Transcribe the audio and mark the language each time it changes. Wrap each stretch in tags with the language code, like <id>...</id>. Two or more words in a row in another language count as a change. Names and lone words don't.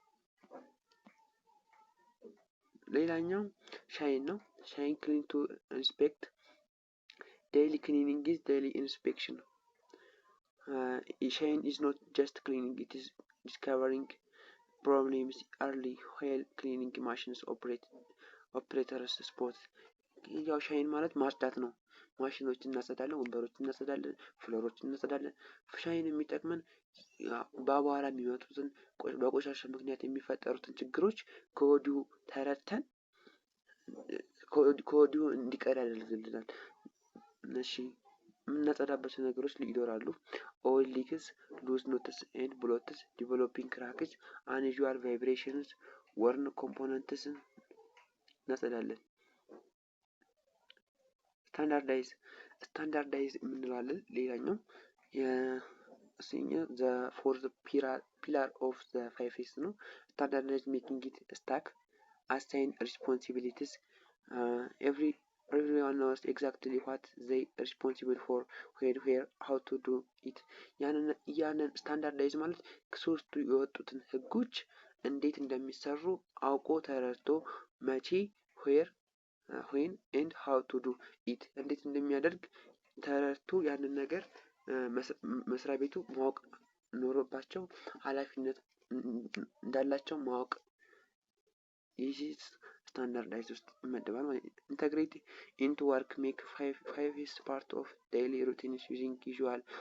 <am>ሌላኛው ሻይን ነው።</am> <en>Shine clean to inspect daily cleaning is daily inspection. Shine is not just cleaning it is discovering problems early while cleaning machines operators spot.</en> <am>ያው ሻይን ማለት ማጽዳት ነው። ማሽኖችን እናጸዳለን፣ ወንበሮችን እናጸዳለን፣ ፍሎሮችን እናጸዳለን። ሻይን የሚጠቅመን በአቧራ የሚመጡትን በቆሻሻ ምክንያት የሚፈጠሩትን ችግሮች ከወዲሁ ተረድተን ከወዲሁ እንዲቀር ያደርግልናል። እሺ የምናጸዳበት ነገሮች ይኖራሉ።</am> <en>oil leaks loose nuts and bolts developing cracks unusual vibrations worn components</en> <am>እናጸዳለን። ስታንዳርዳይዝ የምንለዋለን። ሌላኛው</am> <en>the fourth pillar of the 5S ነው። standardize making it stick assign responsibilities. Everyone knows exactly what they responsible for, where, how to do it.</en> <am>ያንን ስታንዳርዳይዝ ማለት ከሶስቱ የወጡትን ህጎች እንዴት እንደሚሰሩ አውቆ ተረድቶ መቼ</am> <en>when and how to do it</en> <am>እንዴት እንደሚያደርግ ተረድቶ ያንን ነገር መስሪያ ቤቱ ማወቅ ኖሮባቸው ኃላፊነት እንዳላቸው ማወቅ ይህ ስታንዳርዳይዝ ውስጥ ይመደባል ማለት ነው።</am> <en>integrate into work make 5S part of daily routines using usual</en>